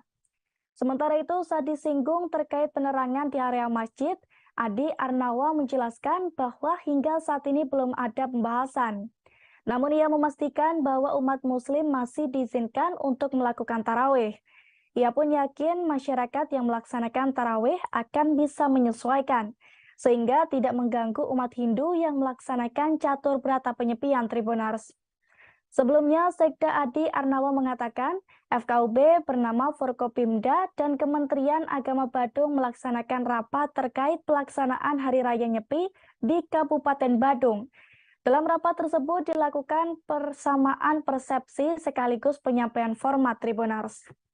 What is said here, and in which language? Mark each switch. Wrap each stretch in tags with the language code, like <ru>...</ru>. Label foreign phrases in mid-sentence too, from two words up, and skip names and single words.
<id>Sementara itu, saat disinggung terkait penerangan di area masjid, Adi Arnawa menjelaskan bahwa hingga saat ini belum ada pembahasan. Namun ia memastikan bahwa umat muslim masih diizinkan untuk melakukan tarawih. Ia pun yakin masyarakat yang melaksanakan tarawih akan bisa menyesuaikan, sehingga tidak mengganggu umat Hindu yang melaksanakan catur berata penyepian Tribunars. Sebelumnya, Sekda Adi Arnawa mengatakan, FKUB bernama Forkopimda dan Kementerian Agama Badung melaksanakan rapat terkait pelaksanaan Hari Raya Nyepi di Kabupaten Badung. Dalam rapat tersebut dilakukan persamaan persepsi sekaligus penyampaian format Tribunars.</id>